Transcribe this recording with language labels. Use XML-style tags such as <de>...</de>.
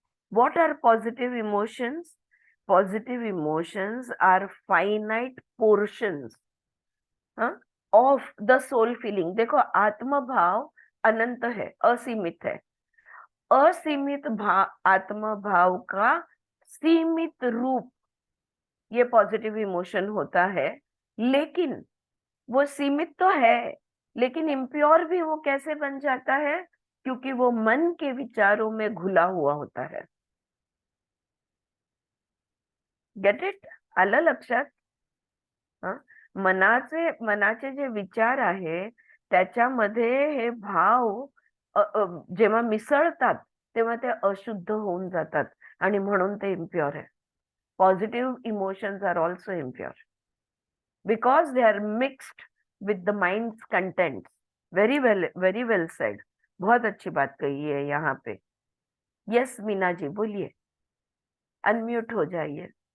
<en>What are positive emotions? Positive emotions are finite portions of the soul feeling.</en> <hi>देखो, आत्म भाव अनंत है, असीमित है। असीमित आत्म भाव का सीमित रूप ये पॉजिटिव इमोशन होता है। लेकिन वो सीमित तो है, लेकिन इम्प्योर भी वो कैसे बन जाता है? क्योंकि वो मन के विचारों में घुला हुआ होता है।</hi> <en>Get it?</en> <mr>आलं लक्षात? मनाचे जे विचार आहे त्याच्यामध्ये हे भाव जेव्हा मिसळतात तेव्हा ते अशुद्ध होऊन जातात आणि म्हणून ते इम्प्युअर आहे.</mr> <en>Positive emotions are also impure because they are mixed with the minds contents. Very well said.</en> <hi>बहुत अच्छी बात कही है यहाँ पे.</hi> <en>yes</en> <hi>मीना जी, बोलिए. अनम्यूट हो जाइए.</hi>